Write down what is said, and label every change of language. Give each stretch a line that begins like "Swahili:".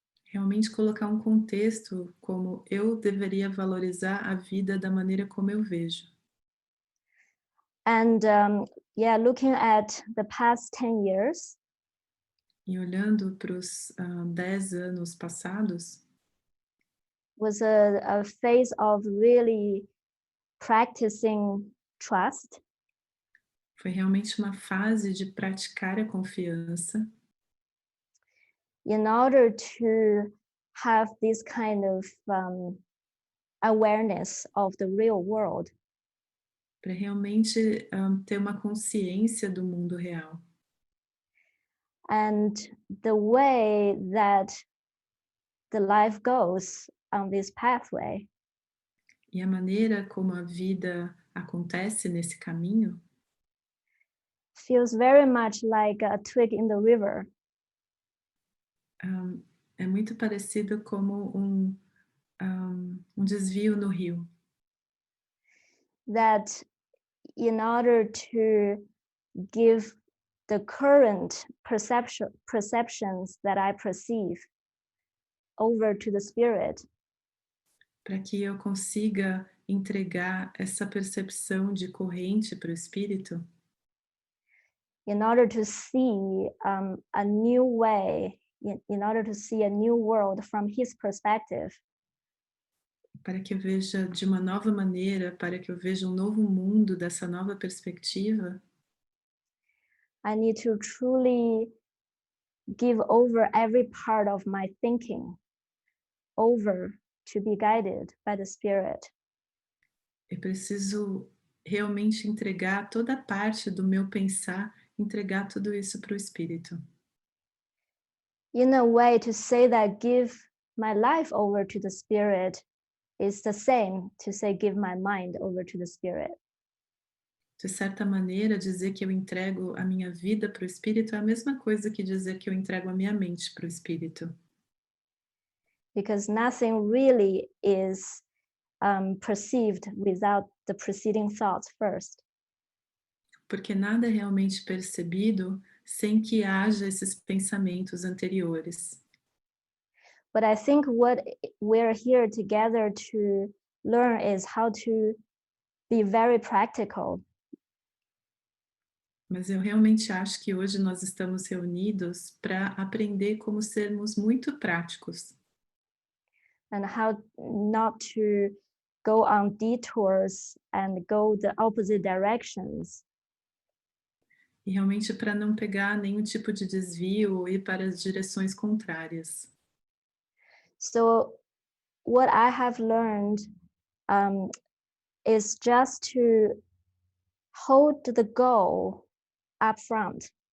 Portuguese: realmente colocar contexto como eu deveria valorizar a vida da maneira como eu vejo.
English: And yeah, looking at the past 10 years,
Portuguese: E olhando para os 10 anos passados,
English: was a phase of really practicing trust,
Portuguese: foi realmente uma fase de praticar a confiança,
English: in order to have this kind of awareness of the real world.
Portuguese: para realmente ter uma consciência do mundo real.
English: And the way that the life goes on this pathway
Portuguese: E a maneira como a vida acontece nesse caminho
English: feels very much like a twig in the river.
Portuguese: É muito parecido como desvio no rio.
English: That in order to give the current perceptions that I perceive over to the spirit,
Portuguese: Para que eu consiga entregar essa percepção de corrente para o espírito,
English: in order to see a new way, in order to see a new world from his perspective,
Portuguese: para que eu veja de uma nova maneira, para que eu veja um novo mundo dessa nova perspectiva,
English: I need to truly give over every part of my thinking over to be guided by the spirit.
Portuguese: eu preciso realmente entregar toda a parte do meu pensar, entregar tudo isso para o espírito.
English: In a way, to say that give my life over to the spirit is the same to say give my mind over to the spirit.
Portuguese: De certa maneira, dizer que eu entrego a minha vida para o espírito é a mesma coisa que dizer que eu entrego a minha mente para o espírito.
English: Because nothing really is perceived without the preceding thoughts first.
Portuguese: Porque nada é realmente percebido sem que haja esses pensamentos anteriores.
English: But I think what we're here together to learn is how to be very practical.
Portuguese: Mas eu realmente acho que hoje nós estamos reunidos para aprender como sermos muito práticos.
English: and how not to go on detours and go the opposite directions.
Portuguese: E realmente para não pegar nenhum tipo de desvio ou ir para as direções contrárias.
English: So what I have learned is just to hold the goal up front.